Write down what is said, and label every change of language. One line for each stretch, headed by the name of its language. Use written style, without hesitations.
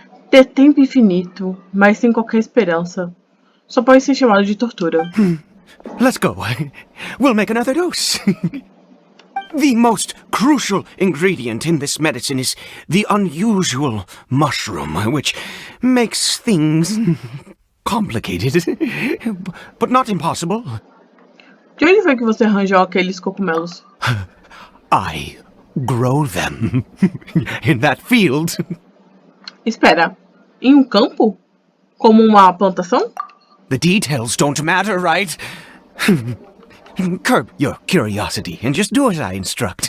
Portuguese: Ter tempo infinito, mas sem qualquer esperança, só pode ser chamado de tortura.
English: Let's go. We'll make another dose. The most crucial ingredient in this medicine is the unusual mushroom, which makes things complicated, but not impossible.
Portuguese: De onde foi que você arranjou aqueles cogumelos?
English: I grow them in that field.
Portuguese: Espera, em campo? Como uma plantação?
English: The details don't matter, right? Curb your curiosity and just do as I instruct.